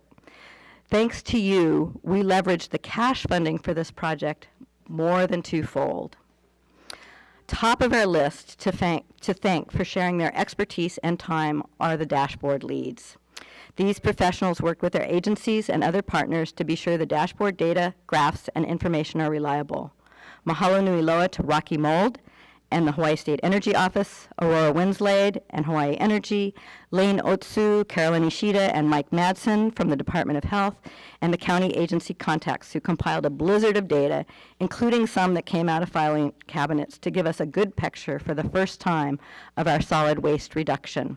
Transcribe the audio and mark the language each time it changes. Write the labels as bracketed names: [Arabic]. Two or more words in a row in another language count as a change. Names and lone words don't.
[English] Thanks to you, we leveraged the cash funding for this project more than twofold. Top of our list to thank for sharing their expertise and time are the dashboard leads. These professionals worked with their agencies and other partners to be sure the dashboard data, graphs, and information are reliable. [Hawaiian] Mahalo nui loa [English] to Rocky Mold and the Hawaii State Energy Office, Aurora Winslade and Hawaii Energy, Lane Otsu, Carolyn Ishida, and Mike Madsen from the Department of Health, and the county agency contacts who compiled a blizzard of data, including some that came out of filing cabinets, to give us a good picture for the first time of our solid waste reduction.